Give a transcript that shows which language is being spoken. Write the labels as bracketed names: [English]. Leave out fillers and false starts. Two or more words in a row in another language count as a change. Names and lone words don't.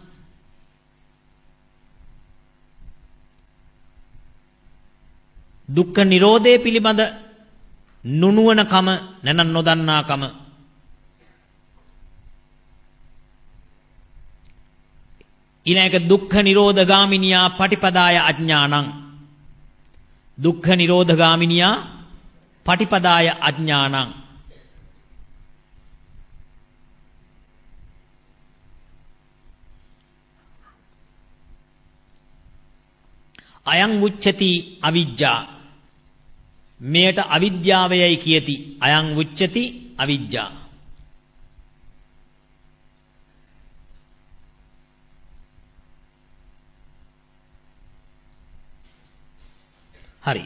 [Sinhala] දුක්ඛ නිරෝධය පිළිබඳ නුනුවණකම නැත්නම් නොදන්නාකම. [Pali] ඊළඟ දුක්ඛ නිරෝධගාමිනියා පටිපදාය අඥානං. දුක්ඛ නිරෝධගාමිනියා පටිපදාය අඥානං. අයං උච්චති අවිජ්ජා. [Sinhala] මෙයට අවිද්‍යාවයයි කියති. [Pali] අයං උච්චති අවිජ්ජා. හරි.